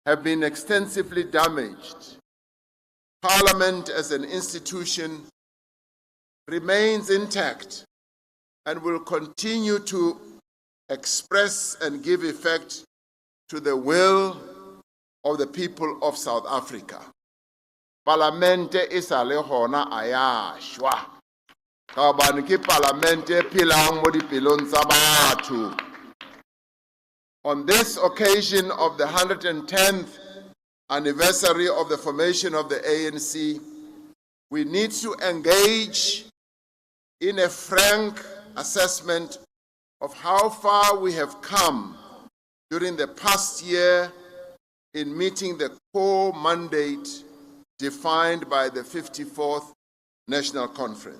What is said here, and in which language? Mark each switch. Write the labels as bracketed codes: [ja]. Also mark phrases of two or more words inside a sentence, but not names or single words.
[en] have been extensively damaged, Parliament as an institution remains intact and will continue to express and give effect to the will of the people of South Africa. [st] Parlamente isa le hona aya shwa. Ka hobane ke parlamente phelang mo dipelong tsa batho. [en] On this occasion of the 110th anniversary of the formation of the ANC, we need to engage in a frank assessment of how far we have come during the past year in meeting the core mandate defined by the 54th National Conference.